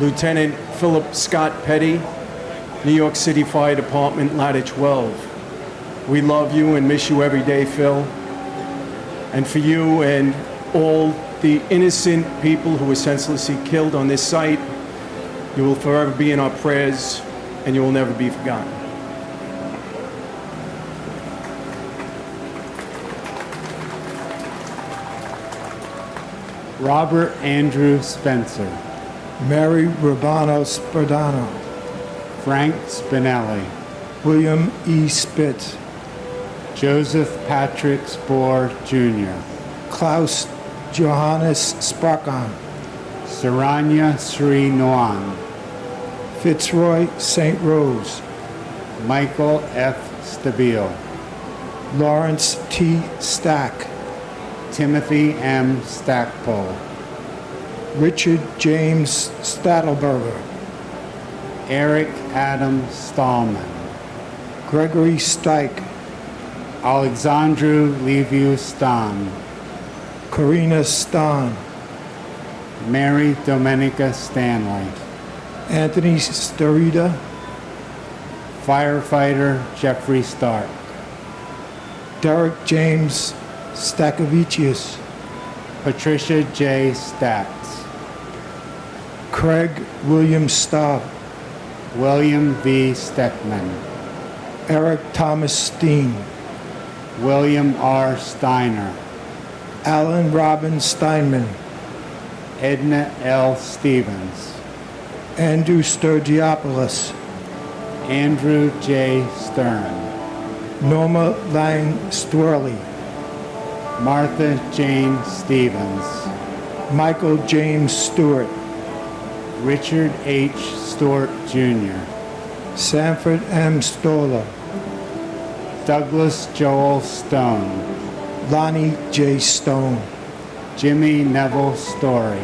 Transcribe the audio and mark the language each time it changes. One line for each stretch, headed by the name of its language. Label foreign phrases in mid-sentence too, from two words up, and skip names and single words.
English: Lieutenant Philip Scott Petty, New York City Fire Department, Ladder 12. We love you and miss you every day, Phil. And for you and all the innocent people who were senselessly killed on this site, you will forever be in our prayers and you will never be forgotten. Robert Andrew Spencer. Mary Rubano Spadano. Frank Spinelli. William E. Spitz. Joseph Patrick Spohr Jr. Klaus Johannes Sparkon. Saranya Sri Noan. Fitzroy St. Rose. Michael F. Stabile. Lawrence T. Stack. Timothy M. Stackpole. Richard James Stadelberger. Eric Adam Stallman. Gregory Stike. Alexandru Liviu Stan. Karina Stan. Mary Domenica Stanley. Anthony Starita. Firefighter Jeffrey Stark. Derek James Stakavicius. Patricia J. Statz. Craig William Staub. William V. Steckman. Eric Thomas Steen. William R. Steiner. Alan Robin Steinman. Edna L. Stevens. Andrew Sturgiopoulos. Andrew J. Stern. Norma Lang Stwerley. Martha Jane Stevens. Michael James Stewart. Richard H. Stewart Jr. Sanford M. Stoller. Douglas Joel Stone. Lonnie J. Stone. Jimmy Neville Story.